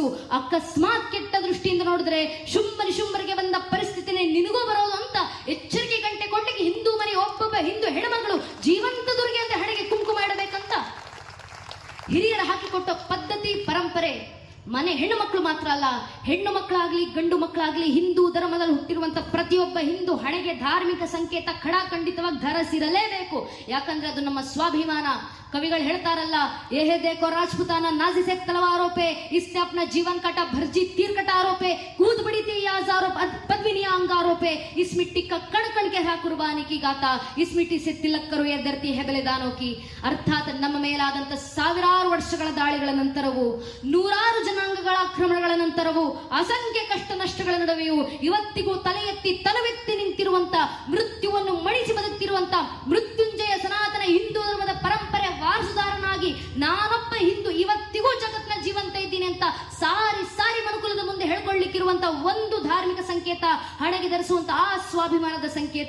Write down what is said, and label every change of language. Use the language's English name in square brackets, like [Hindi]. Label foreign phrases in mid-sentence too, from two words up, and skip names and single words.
[Kannada] ಅಕಸ್ಮಾತ್ ಕೆಟ್ಟ ದೃಷ್ಟಿಯಿಂದ ನೋಡಿದ್ರೆ ಶುಂಭ ನಿಶುಂಭರಿಗೆ ಬಂದ ಪರಿಸ್ಥಿತಿನೇ ನಿನಗೂ ಬರೋದು ಅಂತ ಎಚ್ಚರಿಕೆ ಗಂಟೆ ಕೊಡ್ಲಿಕ್ಕೆ ಹಿಂದೂ ಮನೆ ಒಬ್ಬೊಬ್ಬ ಹಿಂದೂ ಹೆಣ್ಮಗಳು ಜೀವಂತ ದುರ್ಗೆ ಅಂತ ಹಣೆಗೆ ಕುಂಕುಮ ಇಡಬೇಕಂತ ಹಿರಿಯರ ಹಾಕಿಕೊಟ್ಟ ಪದ್ಧತಿ, ಪರಂಪರೆ. ಮನೆ ಹೆಣ್ಣು ಮಕ್ಕಳು ಮಾತ್ರ ಅಲ್ಲ, ಹೆಣ್ಣು ಮಕ್ಕಳಾಗ್ಲಿ ಗಂಡು ಮಕ್ಕಳಾಗ್ಲಿ ಹಿಂದೂ ಧರ್ಮದಲ್ಲಿ ಹುಟ್ಟಿರುವಂತ ಪ್ರತಿಯೊಬ್ಬ ಹಿಂದೂ ಹಣೆಗೆ ಧಾರ್ಮಿಕ ಸಂಕೇತ ಖಡಾಖಂಡಿತವಾಗಿ ಧರಿಸಿರಲೇಬೇಕು. ಯಾಕಂದ್ರೆ ಅದು ನಮ್ಮ ಸ್ವಾಭಿಮಾನ. ಕವಿಗಳು ಹೇಳ್ತಾರಲ್ಲ, [Hindi] एहे देखो राजपूताना नाज़ी से तलवारों पे इसने अपना जीवन काटा भर्जी तीर कटारों पे कूद बड़ी थी याजारों पद्मिनिया अंगारों पे इस मिट्टी का कण कण के है कुर्बानी की गाता इस मिट्टी से तिलक करो ये धरती है बलिदानों की. [Kannada] ಅರ್ಥಾತ್ ನಮ್ಮ ಮೇಲಾದಂತ ಸಾವಿರಾರು ವರ್ಷಗಳ ದಾಳಿಗಳ ನಂತರವೂ, ನೂರಾರು ಜನಾಂಗಗಳ ಆಕ್ರಮಣಗಳ ನಂತರವೂ, ಅಸಂಖ್ಯ ಕಷ್ಟ ನಷ್ಟಗಳ ನಡುವೆಯೂ ಇವತ್ತಿಗೂ ತಲೆ ಎತ್ತಿ ತಲವೆತ್ತಿ ನಿಂತಿರುವಂತ, ಮೃತ್ಯುವನ್ನು ಮಣಿಸಿ ಬದುಕ್ತಿರುವಂತ ಮೃತ್ಯುಂಜಯ ಸನಾತನ ಹಿಂದೂ ಧರ್ಮದ ಪರಂಪರೆ ವಾರಸುದಾರನಾಗಿ ನಾನೊಬ್ಬ ಹಿಂದೂ ಇವತ್ತಿಗೂ ಜಗತ್ನ ಜೀವಂತ ಇದ್ದೀನಿ ಅಂತ ಸಾರಿ ಸಾರಿ ಮನುಕುಲದ ಮುಂದೆ ಹೇಳ್ಕೊಳ್ಳಿಕ್ಕಿರುವಂತ ಒಂದು ಧಾರ್ಮಿಕ ಸಂಕೇತ, ಹಣೆಗೆ ಧರಿಸುವಂತ ಆ ಸ್ವಾಭಿಮಾನದ ಸಂಕೇತ.